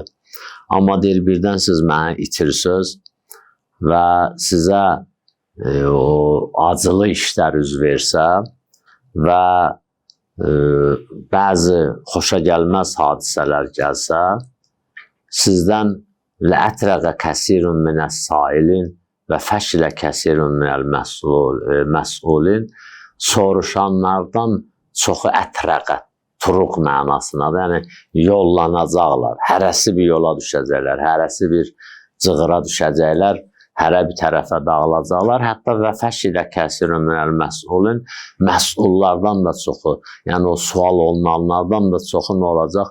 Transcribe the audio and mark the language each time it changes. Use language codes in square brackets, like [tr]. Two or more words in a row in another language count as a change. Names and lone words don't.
[az] Amma deyir, birdən siz mənə itirsiniz və sizə o acılı işlər üz versə və bəzi xoşa gəlməz hadisələr gəlsə, sizdən [ar] لَأَتْرَقَ كَثِيرٌ مِنَ السَّائِلِينَ وَفَشِلَ كَثِيرٌ مِنَ الْمَسْئُولِينَ [az] soruşanlardan çoxu ətrəqə, turuq mənasındadır. Yəni, yollanacaqlar, hərəsi bir yola düşəcəklər, hərəsi bir cığıra düşəcəklər, hərə bir tərəfə dağılacaqlar. Hətta [ar] وَفَشِلَ كَثِيرٌ مِنَ الْمَسْئُولِينَ, [az] məsullardan da çoxu, yəni o sual olunanlardan da çoxu nə olacaq?